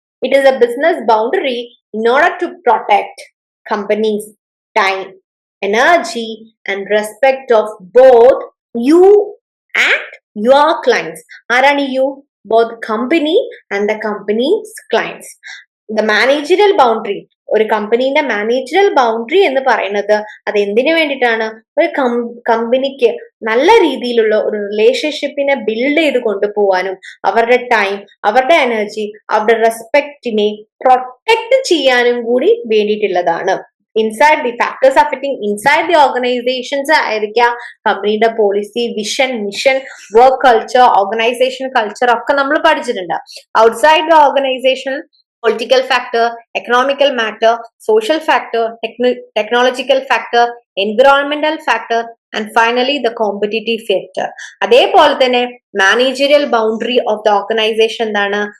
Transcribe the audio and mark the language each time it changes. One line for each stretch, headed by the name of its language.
English: It is a business boundary in order to protect companies' time, energy and respect of both you and your clients. Arani you? Both company and the company's clients. The managerial boundary,
Malayalam: ഒരു കമ്പനീന്റെ managerial boundary എന്ന് പറയുന്നത് അത് എന്തിനു വേണ്ടിയിട്ടാണ്? ഒരു കമ്പനിക്ക് നല്ല രീതിയിലുള്ള ഒരു റിലേഷൻഷിപ്പിനെ ബിൽഡ് ചെയ്ത് കൊണ്ടുപോകാനും അവരുടെ ടൈം, അവരുടെ എനർജി, അവരുടെ റെസ്പെക്റ്റിനെ പ്രൊട്ടക്ട് ചെയ്യാനും കൂടി വേണ്ടിയിട്ടുള്ളതാണ്. Inside the factors affecting inside the organisations ആയിരിക്കാം കമ്പനിയുടെ policy, vision, mission, work culture, organisation culture ഒക്കെ നമ്മൾ പഠിച്ചിട്ടുണ്ട്.
English: Outside the organisation political factor, economical matter, social factor, technological factor, environmental factor and finally the competitive factor.
Malayalam: അതേപോലെ തന്നെ
English: managerial boundary of the organization
Malayalam: എന്താണ്?